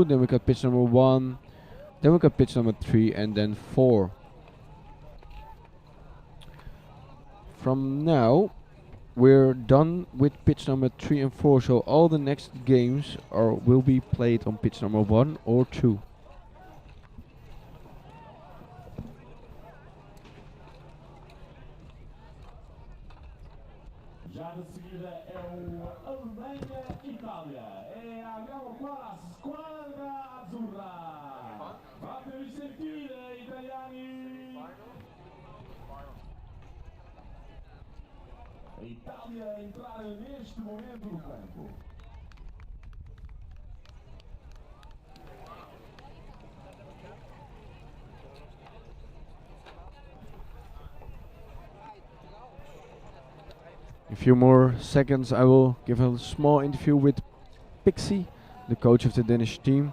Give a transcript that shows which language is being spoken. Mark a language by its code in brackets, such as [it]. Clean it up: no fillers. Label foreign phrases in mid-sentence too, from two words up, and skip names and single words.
[en] Then we got pitch number 1. Then we got pitch number 3 and then 4. From now we're done with pitch number 3 and 4. So all the next games will be played on pitch number 1 or 2. [pt] Já de seguida é o Alemanha-Itália. [it] É abbiamo qua la squadra azzurra. Fatevi sentire, italiani. [pt] A Itália a entrar neste momento no campo. [en] In a few more seconds I will give a small interview with Pixie, the coach of the Danish team.